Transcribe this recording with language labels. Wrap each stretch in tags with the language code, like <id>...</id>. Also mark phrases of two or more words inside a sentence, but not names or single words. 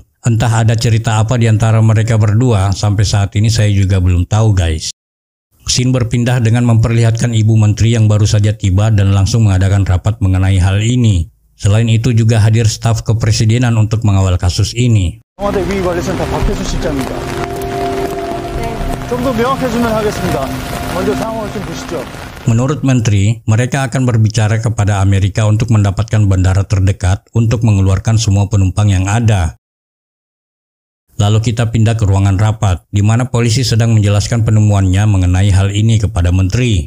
<id>Entah ada cerita apa di antara mereka berdua, sampai saat ini saya juga belum tahu guys. Scene berpindah dengan memperlihatkan ibu menteri yang baru saja tiba dan langsung mengadakan rapat mengenai hal ini. Selain itu juga hadir staf kepresidenan untuk mengawal kasus ini.</id> <ko>청와대 위기관리센터 박혜수 실장입니다. 좀 더 명확해지면 하겠습니다. 먼저 상황을 좀 보시죠.</ko> <id>Menurut menteri, mereka akan berbicara kepada Amerika untuk mendapatkan bandara terdekat untuk mengeluarkan semua penumpang yang ada. Lalu kita pindah ke ruangan rapat, di mana polisi sedang menjelaskan penemuannya mengenai hal ini kepada menteri.</id>